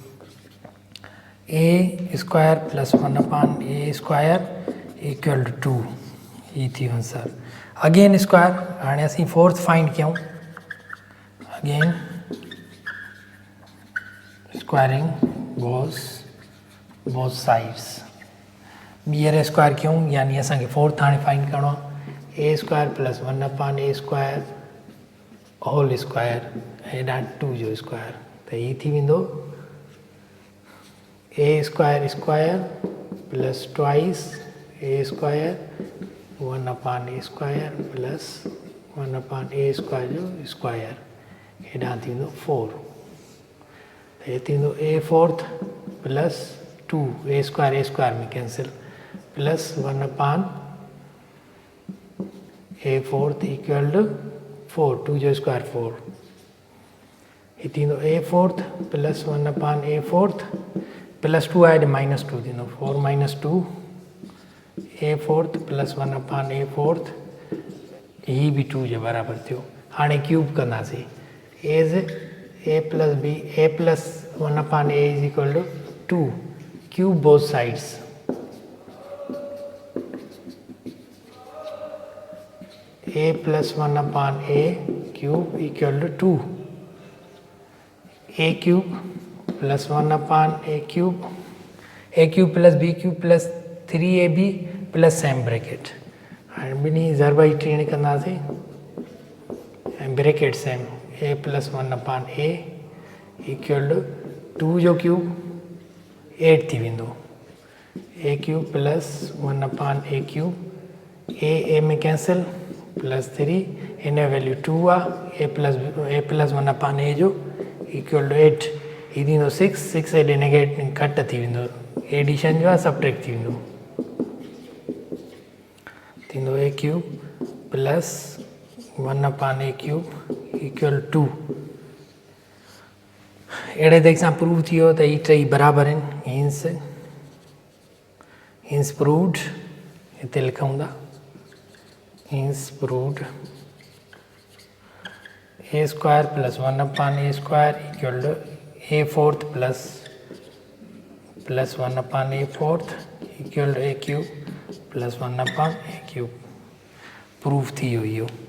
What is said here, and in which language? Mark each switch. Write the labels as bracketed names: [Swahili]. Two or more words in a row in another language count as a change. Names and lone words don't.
[English] a square plus 1 upon a square equal to 2 [Sindhi] ही थी वियो [English] answer again square [Sindhi] हाणे असीं [English] fourth find कयूं again squaring both sides [Sindhi] ॿीहर स्क्वायर कयूं यानी असांखे फोर्थ हाणे फाइंड करिणो आहे [English] a square plus 1 upon a square whole square [Sindhi] हेॾां 2 जो स्क्वायर त ही थी वेंदो [English] a square square plus twice a square 1 upon a square plus 1 upon a square [Sindhi] जो स्क्वायर हेॾां थींदो 4 त हे थींदो [English] a fourth plus 2 a square में cancel plus 1 upon a fourth equal to 4 [Sindhi] 2 जो स्क्वायर 4 ही थींदो [English] a fourth plus 1 upon a fourth plus 2 आहे minus 2 थींदो 4 minus 2 a fourth plus 1 upon a fourth [Sindhi] ही भी 2 जे बराबर थियो हाणे क्यूब कंदासीं [English] as a plus b a plus 1 upon a is equal to 2 cube both sides a plus 1 upon a cube equal to 2 a cube plus 1 upon a cube plus b cube plus 3ab plus same bracket [Sindhi] हाणे ॿिन्ही ज़रब ई टीण कंदासीं ऐं [English] bracket same a plus 1 upon a equal to 2 [Sindhi] जो क्यूब 8 थी वेंदो [English] a cube plus 1/a cube a में cancel plus 3 in value 2 आहे a plus 1/a जो equal to 8 [Sindhi] ही थींदो 6 एॾे नेगेटिव घटि थी वेंदो एडिशन जो आहे सब्ट्रैक्ट थी वेंदो थींदो [English] a cube plus 1/a cube equal 2 [Sindhi] अहिड़े तरीक़े सां प्रूव थी वियो त हीअ टई बराबरि आहिनि [English] hence proved [Sindhi] हिते लिखूं था [English] hence proved a square plus 1/a square equal to a fourth plus 1/a fourth equal to a cube plus 1/a cube [Sindhi] प्रूफ थी वियो इहो